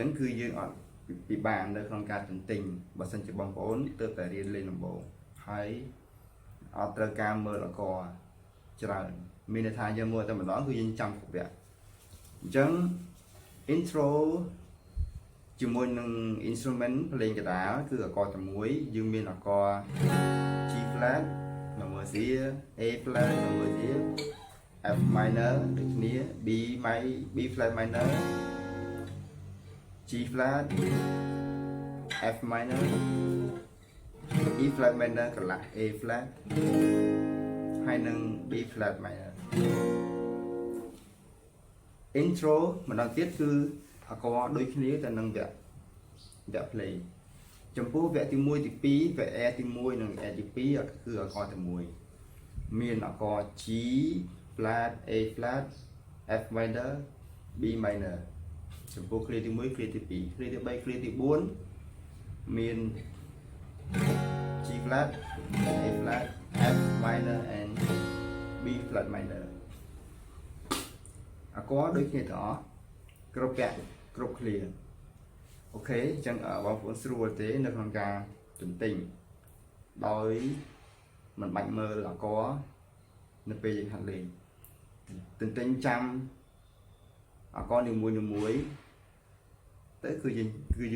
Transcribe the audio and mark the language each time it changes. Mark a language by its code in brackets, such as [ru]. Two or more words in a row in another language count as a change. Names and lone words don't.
[km] ងគឺយើងអត់ពិបាកនៅក្នុងការទន្ទិញបើសិនជាបងប្អូនទើបតែរៀនលេងដំបូងហើយអត់ត្រូវការមើលអក្សរច្រើនមានន័យថាយើងមើលតែម្ដងគឺយើងចាំគ្រប់វគ្គអញ្ចឹង intro ជាមួយនឹង instrument ភ្លេងកដាលគឺអក្សរតែមួយយើងមានអក្សរ [en] G flat number C A flat number C F minor [km] ដូចគ្នា [en] B flat minor G flat F minor E flat minor កន្លះ A flat ហើយនឹង B flat minor intro ម្ដង [km] ទៀតគឺអក្សរដូចគ្នាតែនឹងវគ្គ play ចំពោះវគ្គទី1ទី2វគ្គ A ទី1និង A ទី2គឺអក្សរតែមួយមានអក្សរ [en] G flat A flat F minor B minor [km] ចំពោះ clear ទី1 clear ទី2 clear ទី3 clear ទី4មាន [en] G flat A flat F minor and B flat minor [km] អក្សរដូចគ្នាទាំងអស់គ្រប់វគ្គគ្រប់ clear អូខេអញ្ចឹងបងប្អូនស្រួលទេនៅក្នុងការទ ន្ទិញដោយមិនបាច់មើលអក្សរនៅពេលយើងហាត់លេងទន្ទិញចាំអក្សរនីមួយទៅគឺយើង